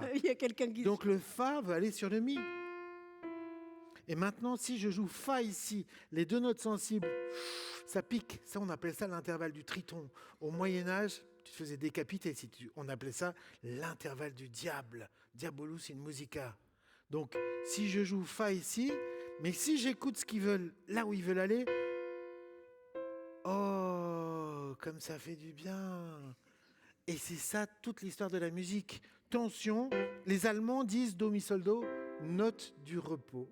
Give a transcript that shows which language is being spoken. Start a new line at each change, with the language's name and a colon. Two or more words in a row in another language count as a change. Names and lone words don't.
French: Il y a quelqu'un qui... Donc le fa va aller sur le mi. Et maintenant, si je joue fa ici, les 2 notes sensibles, ça pique. Ça, on appelle ça l'intervalle du triton. Au Moyen-Âge, tu te faisais décapiter. On appelait ça l'intervalle du diable.
Latin: Diabolus in musica.
French: Donc, si je joue fa ici, mais si j'écoute ce qu'ils veulent, là où ils veulent aller, oh, comme ça fait du bien. Et c'est ça toute l'histoire de la musique. Tension, les Allemands disent do, mi, sol, do, note du repos.